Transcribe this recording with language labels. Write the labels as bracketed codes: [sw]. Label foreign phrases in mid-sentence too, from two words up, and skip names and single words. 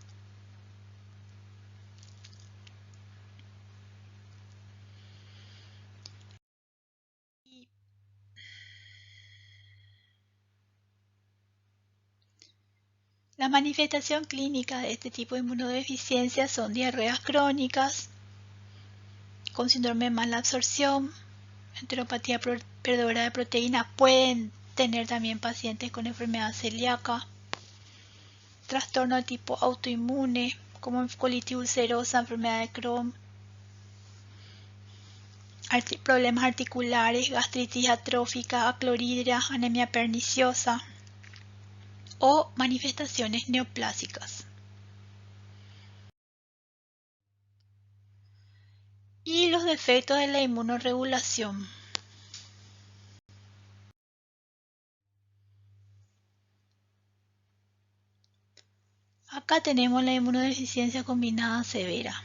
[es] La manifestación clínica de este tipo de inmunodeficiencia son diarreas crónicas, con síndrome de mala absorción, enteropatía perdedora de proteína. Pueden tener también pacientes con enfermedad celíaca, trastorno de tipo autoinmune, como colitis ulcerosa, enfermedad de Crohn, problemas articulares, gastritis atrófica, acloridria, anemia perniciosa o manifestaciones neoplásicas. Y los defectos de la inmunorregulación. Acá tenemos la inmunodeficiencia combinada severa.